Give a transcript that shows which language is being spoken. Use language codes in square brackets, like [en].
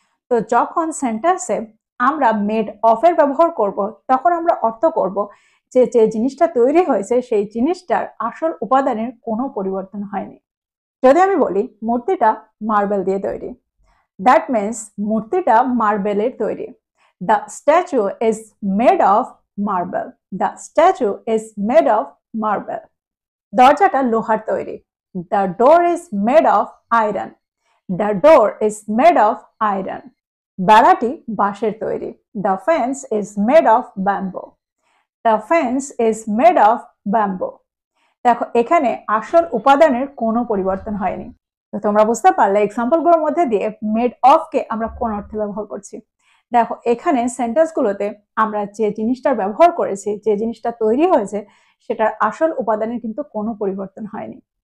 [bn] তো যখন সেন্টেন্সে আমরা মেড অফের ব্যবহার করব, তখন আমরা অর্থ করব যে যে জিনিসটা তৈরি হয়েছে সেই জিনিসটার আসল উপাদানের কোনো পরিবর্তন হয়নি। যদি আমি বলি মূর্তিটা মার্বেল দিয়ে তৈরি, [en] that means [bn] মূর্তিটা মার্বেলের তৈরি। [en] The statue is made of marble. The statue is made of marble. [bn] দরজাটা লোহার তৈরি। [en] The door is made of iron. The door is made of iron. [bn] বেড়াটি বাঁশের তৈরি। [en] The fence is made of bamboo. The fence is made of bamboo. [bn] দেখো, এখানে আসল উপাদানের কোনো পরিবর্তন হয়নি। তো তোমরা বুঝতে পারলে এক্সাম্পলগুলোর মধ্যে দিয়ে মেড অফ কে আমরা কোন অর্থে ব্যবহার করছি। দেখো, এখানে সেন্টেন্সগুলোতে আমরা যে জিনিসটার ব্যবহার করেছি, যে জিনিসটা তৈরি হয়েছে, সেটার আসল উপাদানের কিন্তু কোনো পরিবর্তন হয়নি।